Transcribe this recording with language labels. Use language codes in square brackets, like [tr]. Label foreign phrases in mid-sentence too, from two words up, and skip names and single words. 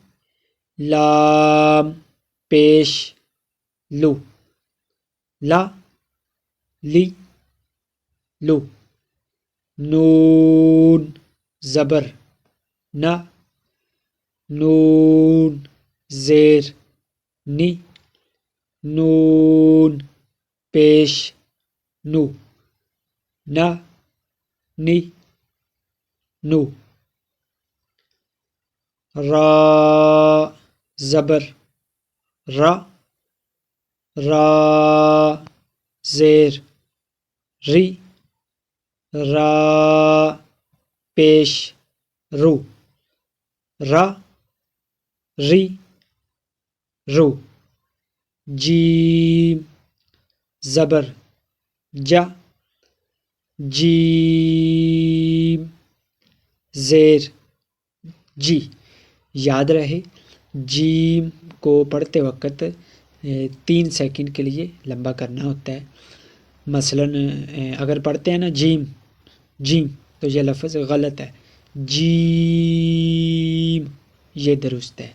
[ur] لام پیش لو، لا لی لو، نون زبر نا، نون زیر نی، نون پیش نو، نا نی نو، را زبر را، را زیر ری، را پیش رو، را ری رو، جیم زبر جا، جیم زیر جی، یاد رہے جیم کو پڑھتے وقت 3 سیکنڈ کے لیے لمبا کرنا ہوتا ہے، مثلا اگر پڑھتے ہیں نا جیم جیم تو یہ لفظ غلط ہے، جیم یہ درست ہے۔